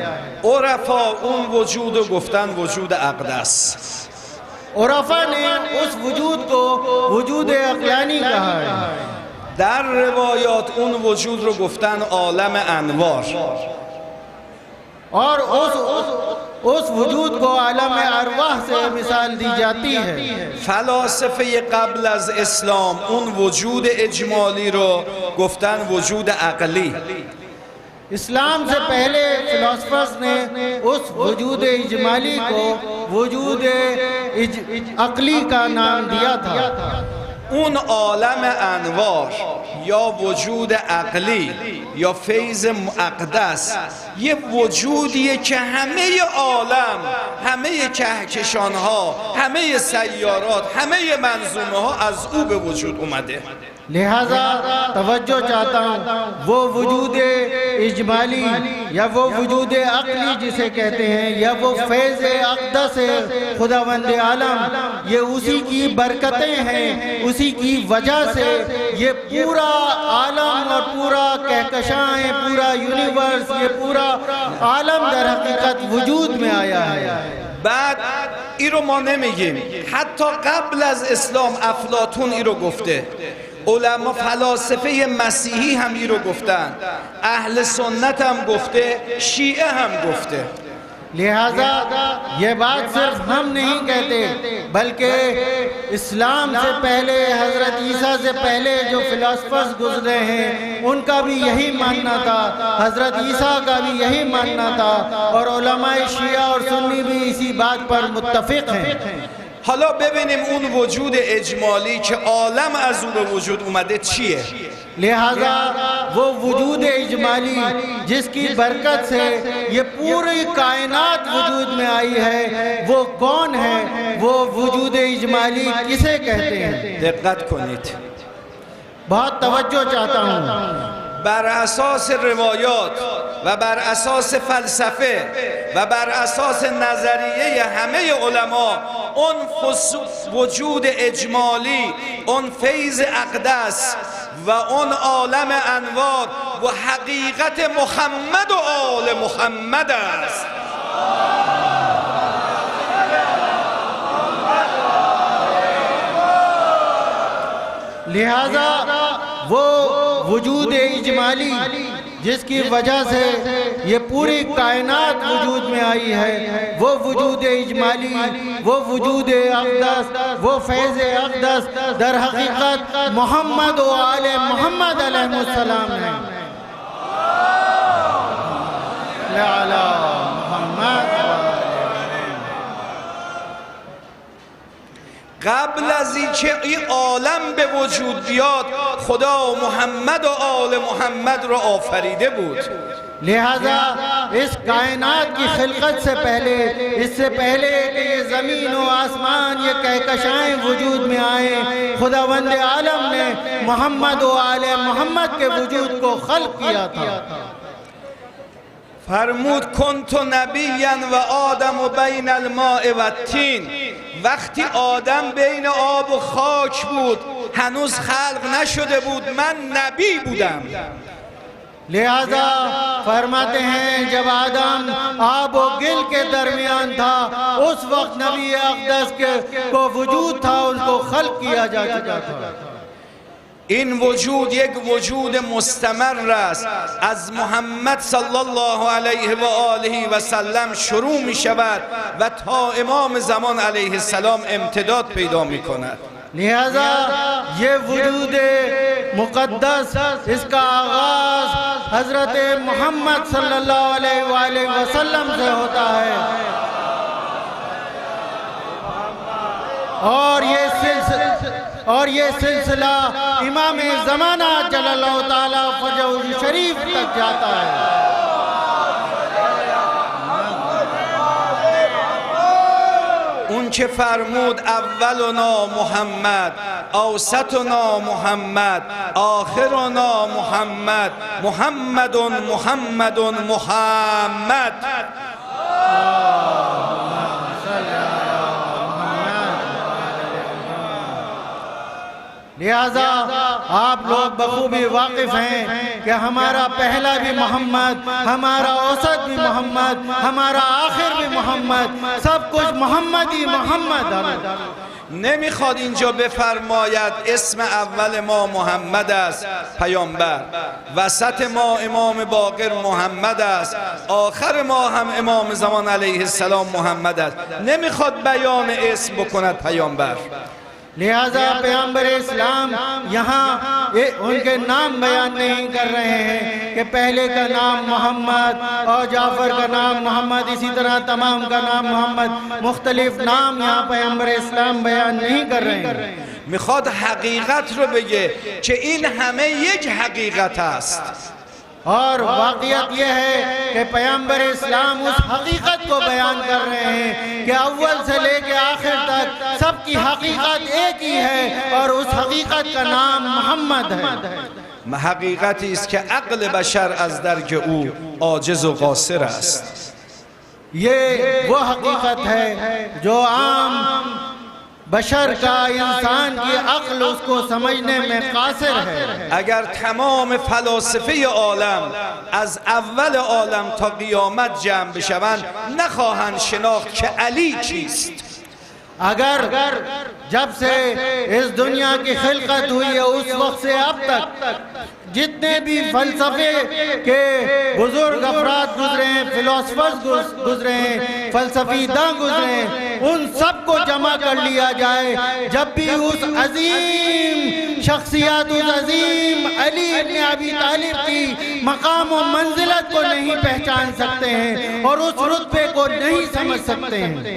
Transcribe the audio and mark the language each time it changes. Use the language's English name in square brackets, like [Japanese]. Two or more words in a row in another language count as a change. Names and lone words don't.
[Persian] عرفا اون وجود رو گفتن وجود اقدس. [Urdu] عرفا نے اس وجود کو وجود عقلانی کہا ہے. [Persian] در روایات اون وجود رو گفتن عالم انوار. [Urdu] اور اس وجود کو عالم ارواح سے مثال دی جاتی ہے. [Persian] फलاسفه قبل از اسلام اون وجود اجمالی رو گفتن وجود عقلی. [Urdu] اسلام سے پہلے فلاسفرز نے اس وجود اجمالی کو وجود عقلی کا نام دیا تھا. [Persian] اون عالم انوار یا وجود عقلی یا فیض مقدس یه وجودیه که همه عالم، همه کهکشان‌ها، همه سیارات، همه منظومه ها از او به وجود اومده. [Urdu] لہذا توجہ چاہتا ہوں، وہ وجود اجمالی یا وہ وجود عقلی جسے کہتے ہیں یا وہ فیض اقدس خداوند عالم، یہ اسی کی برکتیں ہیں، اسی کی وجہ سے یہ پورا عالم اور پورا کہکشائیں، پورا یونیورس، یہ پورا عالم در حقیقت وجود میں آیا ہے. [Persian] بعد این رو ما نمیگیم، حتی قبل از اسلام افلاطون این رو گفته، علما فلاسفه مسیحی هم این رو گفتن، اهل سنت هم گفته، شیعه هم گفته. [Urdu] لہذا یہ بات صرف ہم نہیں کہتے بلکہ اسلام سے پہلے، حضرت عیسی سے پہلے جو فلاسفرز گزرے ہیں ان کا بھی یہی ماننا تھا، حضرت عیسی کا بھی یہی ماننا تھا اور علمائے شیعہ اور سنی بھی اسی بات پر متفق ہیں. [Persian] حالا ببینیم اون وجود اجمالی که عالم از او به وجود اومده چیه؟ [Urdu] لہذا وہ وجود اجمالی جس کی برکت سے یہ پوری کائنات وجود میں آئی ہے، وہ کون ہے? وہ وجود اجمالی کسے کہتے ہیں? [Persian] دقت کنید. [Urdu] بہت توجہ چاہتا ہوں. [Persian] بر اساس روایات و بر اساس فلسفه و بر اساس نظریه همه علما اون وجود اجمالی، اون فیض اقدس و اون عالم انوار و حقیقت محمد و آل محمد است. [Urdu] لہذا وہ وجود اجمالی جس کی وجہ سے یہ پوری کائنات وجود میں آئی ہے، وہ وجود اجمالی، وہ وجود اقدس، وہ فیض اقدس در حقیقت محمد و آل محمد علیہم السلام ہے. [Persian] قبل از اینکه این عالم به وجود بیاد خدا محمد و آل محمد را آفریده بود. [Urdu] لہذا اس کائنات کی خلقت سے پہلے، اس سے پہلے کہ یہ زمین و آسمان، یہ کہکشائیں وجود میں آئے، خداوند عالم نے محمد و آل محمد کے وجود کو خلق کیا تھا. [Arabic] فرمود کنت نبیا و آدم و بین الماء و الطین. [Persian] وقتی آدم بین آب و خاک بود، هنوز خلق نشده بود، من نبی بودم. [Urdu] لہذا فرماتے ہیں جب آدم آب و گل کے درمیان تھا، اس وقت نبی اقدس کے کو وجود تھا، ان کو خلق کیا جا چکا تھا. [Persian] این وجود یک وجود مستمر است، از محمد [Arabic] صلی الله علیه و آله و سلم [Persian] شروع می شود و تا امام زمان [Arabic] علیه السلام [Persian] امتداد پیدا می کند. [Urdu] لہذا یہ وجود مقدس، اس کا آغاز حضرت محمد [Arabic] صلی اللہ علیہ وسلم [Urdu] سے ہوتا ہے اور یہ سلسلہ امام زمانہ [Arabic] جلل اللہ تعالی فجل شریف [Urdu] تک جاتا ہے. [Persian] اون که فرمود [Arabic] اولنا محمد، اوسطنا محمد، آخرنا محمد، [Persian] محمد محمد محمد. [Urdu] لہذا آپ لوگ بخوبی واقف ہیں کہ ہمارا پہلا بھی محمد، ہمارا اوسط بھی محمد، ہمارا آخر بھی محمد، سب کچھ محمد ہی محمد. [Persian] نمیخواد اینجا بفرماید اسم اول ما محمد است پیامبر، وسط ما امام باقر محمد است، آخر ما هم امام زمان [Arabic] علیه السلام [Persian] محمد است. نمیخواد بیان اسم بکند پیامبر. [Urdu] لہذا پیغمبر اسلام یہاں ان کے نام بیان نہیں کر رہے ہیں کہ پہلے کا نام محمد اور جعفر کا نام محمد، اسی طرح تمام کا نام محمد، مختلف نام یہاں پیغمبر اسلام بیان نہیں کر رہے ہیں. [Persian] میخواد حقیقت رو بگه که این همه یک حقیقت است. [Urdu] اور واقعیت یہ ہے کہ پیغمبر اسلام اس حقیقت کو بیان کر رہے ہیں کہ اول سے لے کر آخر تک سب کی حقیقت ایک ہی ہے اور اس حقیقت کا نام محمد ہے. [Persian] حقیقتی است که عقل بشر از درک او عاجز و قاصر است. [Urdu] یہ وہ حقیقت ہے جو عام بشر کا انسان کی عقل اس کو سمجھنے میں قاصر ہے. [Persian] اگر تمام فلاسفه عالم از اول عالم تا قیامت جمع بشوند نخواهند شناخت که علی کیست. [Urdu] اگر جب سے اس دنیا کی خلقت ہوئی ہے اس وقت سے اب تک جتنے بھی فلسفے کے بزرگ افراد گزرے ہیں، فلاسفرز گزرے ہیں، فلسفہ داں گزرے ہیں، ان سب کو جمع کر لیا جائے، جب بھی اس عظیم شخصیت، اس عظیم علی ابن ابی طالب کی مقام اور منزلت کو نہیں پہچان سکتے ہیں اور اس رتبے کو نہیں سمجھ سکتے ہیں.